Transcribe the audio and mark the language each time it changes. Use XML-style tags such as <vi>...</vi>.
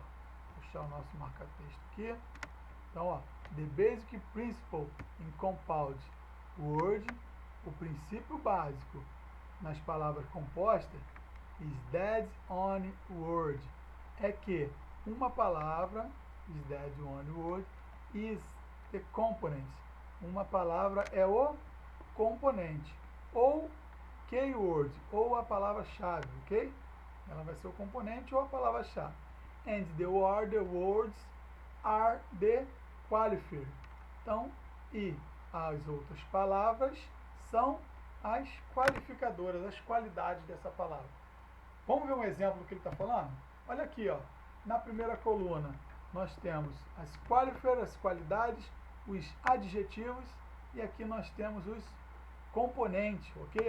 <pt>Vou puxar o nosso marca-texto aqui. Então, ó,</pt> <en>the basic principle in compound word,</en> <pt>o princípio básico nas palavras compostas,</pt> <en>is that on word,</en> <pt>é que uma palavra,</pt> <en>is that on word, is the component,</en> <pt>uma palavra é o componente, ou keyword, ou a palavra-chave, ok? Ela vai ser o componente ou a palavra-chave.</pt> <en>And the other words are the qualifier.</en> <pt>Então, e as outras palavras são as qualificadoras, as qualidades dessa palavra. Vamos ver um exemplo do que ele está falando? Olha aqui, ó. Na primeira coluna, nós temos as qualifiers, as qualidades, os adjetivos, e aqui nós temos os componentes, ok?</pt>